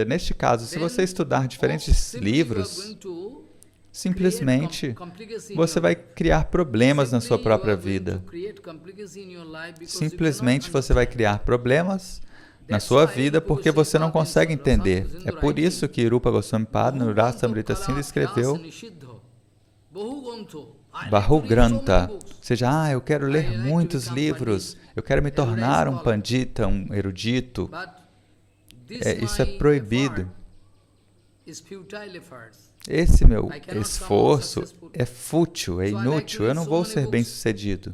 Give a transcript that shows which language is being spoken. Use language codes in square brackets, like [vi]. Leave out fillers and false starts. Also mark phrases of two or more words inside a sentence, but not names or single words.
[pt] Neste caso, se você estudar diferentes livros, simplesmente você vai criar problemas na sua própria vida. Simplesmente você vai criar problemas na sua vida porque você não consegue entender. É por isso que Rupa Goswami Pada, no Rasamrita Sindhu, escreveu [sa] बहु ग्रन्थ. [pt] Ou seja, eu quero ler muitos livros, eu quero me tornar um pandita, um erudito. Isso é proibido. Esse meu esforço é fútil, é inútil, eu não vou ser bem-sucedido.